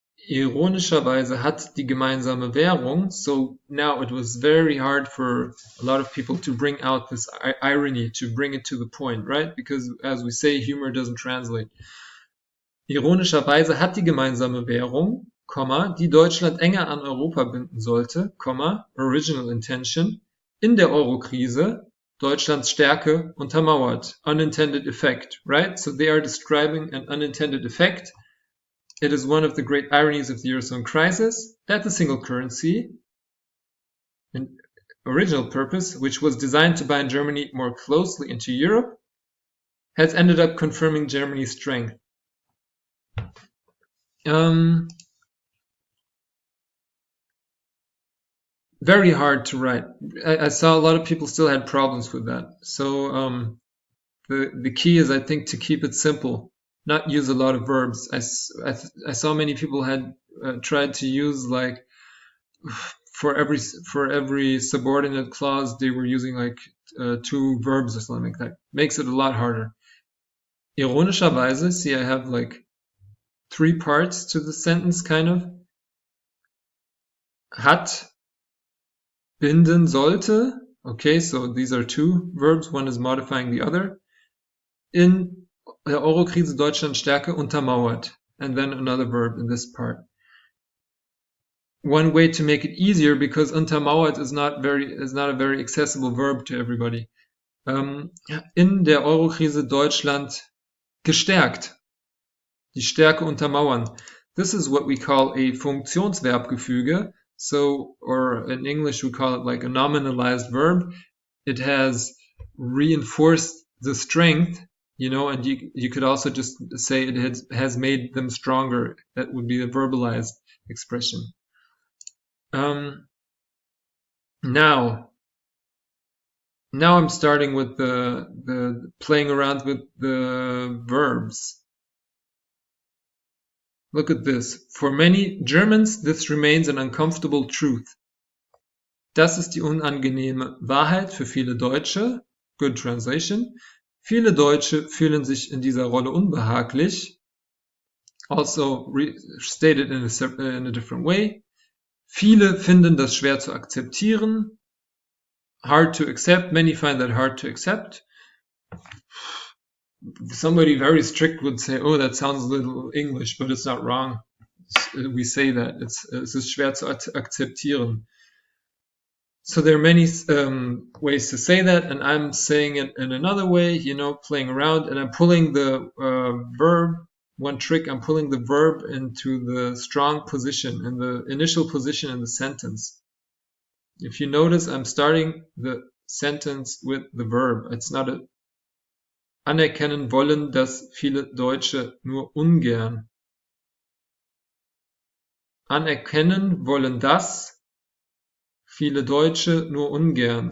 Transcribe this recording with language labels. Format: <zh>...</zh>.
<de>Ironischerweise hat die gemeinsame Währung,</de> <en>so now it was very hard for a lot of people to bring out this irony, to bring it to the point, right? Because as we say, humor doesn't translate.</en> <de>Ironischerweise hat die gemeinsame Währung, die Deutschland enger an Europa binden sollte,</de> <en>original intention,</en> <de>in der Eurokrise Deutschlands Stärke untermauert,</de> <en>unintended effect, right? So they are describing an unintended effect. It is one of the great ironies of the Eurozone crisis that the single currency, an original purpose, which was designed to bind Germany more closely into Europe, has ended up confirming Germany's strength. Very hard to write. I saw a lot of people still had problems with that. So the key is, I think, to keep it simple, not use a lot of verbs. I saw many people had tried to use like for every subordinate clause they were using like 2 verbs or something like that. Makes it a lot harder. Ironischerweise, see, I have like 3 parts to the sentence, kind of.</en> <de>Hat binden sollte.</de> <en>Okay, so these are 2 verbs. One is modifying the other.</en> <de>In der Eurokrise Deutschland Stärke untermauert.</de> <en>And then another verb in this part. One way to make it easier, because untermauert is not a very accessible verb to everybody.</en> <de>In der Eurokrise Deutschland gestärkt. Die Stärke untermauern.</de> <en>This is what we call a Funktionsverbgefüge. So, or in English we call it like a nominalized verb. It has reinforced the strength, and you could also just say it has made them stronger. That would be a verbalized expression. Now I'm starting with the playing around with the verbs. Look at this. For many Germans, this remains an uncomfortable truth.</en> <de>Das ist die unangenehme Wahrheit für viele Deutsche.</de> <en>Good translation.</en> <de>Viele Deutsche fühlen sich in dieser Rolle unbehaglich.</de> <en>Also stated in a different way.</en> <de>Viele finden das schwer zu akzeptieren.</de> <en>Hard to accept. Many find that hard to accept. Somebody very strict would say, oh, that sounds a little English, but it's not wrong. We say that.</en> <de>Es ist schwer zu akzeptieren.</de> <en>So there are many ways to say that, and I'm saying it in another way, playing around, and I'm pulling the verb one trick. I'm pulling the verb into the strong position, in the initial position in the sentence. If you notice, I'm starting the sentence with the verb. It's not a</en> <de>anerkennen wollen das viele Deutsche nur ungern. Anerkennen wollen das viele Deutsche nur ungern.</de>